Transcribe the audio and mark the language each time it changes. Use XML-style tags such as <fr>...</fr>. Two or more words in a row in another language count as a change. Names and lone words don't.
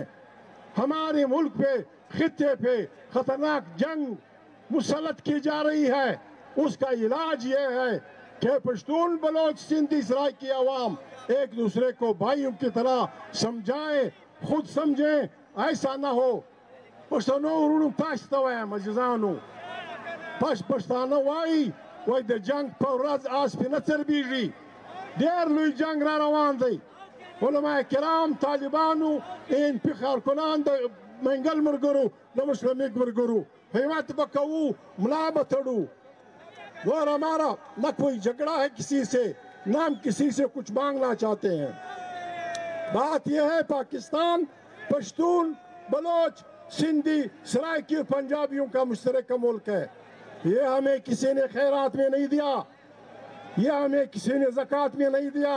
<ur>ہمارے ملک پہ، خطے پہ خطرناک جنگ مسلط کی جا رہی ہے. اس کا علاج یہ ہے کہ پشتون، بلوچ، سندھی، سرائکی عوام ایک دوسرے کو بھائیوں کی طرح سمجھائیں، خود سمجھیں. ایسا نہ ہو</ur> <ps>پشتنو ورونو تاسو ته وایم عزیزانو، پښتانه وایي د جنگ په ورځ آس پې نه څربیږي. ډېر لوی جنگ را روان دی. علماء کرام، طالبانو، این کارکنان د منگل ملګرو، د مسلمک ملګرو همت به کوو، ملا به تړو.</ps> <ur>اور ہمارا نہ کوئی جھگڑا ہے کسی سے، نہ ہم کسی سے کچھ مانگنا چاہتے ہیں. بات یہ ہے پاکستان پشتون، بلوچ، سندھی، سرائکی اور پنجابیوں کا مشترکہ ملک ہے. یہ ہمیں کسی نے خیرات میں نہیں دیا، یہ ہمیں کسی نے زکوٰۃ میں نہیں دیا.</ur>